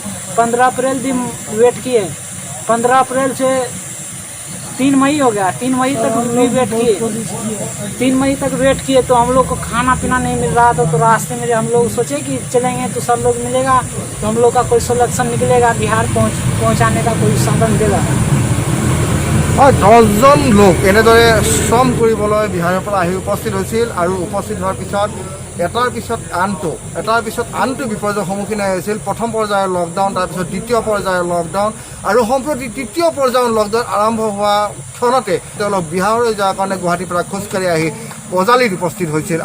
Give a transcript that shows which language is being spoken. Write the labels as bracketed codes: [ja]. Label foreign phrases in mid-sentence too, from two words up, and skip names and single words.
[hi] 15 अप्रैल भी वेट किए। 15 अप्रैल से 3 मई हो गया। 3 मई तक भी वेट किए। 3 मई तक वेट किए तो हम लोग को खाना पीना नहीं मिल रहा था। तो रास्ते में हम लोग सोचे कि चलेंगे तो सब लोग मिलेगा, तो हम लोग का कोई सोल्यूशन निकलेगा, बिहार पहुँचाने का कोई साधन देगा। [as] 10জন লোক এনেদৰে শ্ৰম কৰিবলৈ বিহাৰৰ পৰা আহি উপস্থিত হৈছিল আৰু উপস্থিত হোৱাৰ পিছত এটাৰ পিছত আনটো বিপৰ্যয়ৰ সন্মুখীন হৈছিল। প্ৰথম পৰ্যায়ৰ লকডাউন, তাৰপিছত দ্বিতীয় পৰ্যায়ৰ লকডাউন আৰু সম্প্ৰতি তৃতীয় পৰ্যায়ৰ লকডাউন আৰম্ভ হোৱা ক্ষণতে তেওঁলোক বিহাৰলৈ যোৱাৰ কাৰণে গুৱাহাটীৰ পৰা খোজকাঢ়ি আহি বজালীত উপস্থিত হৈছিল।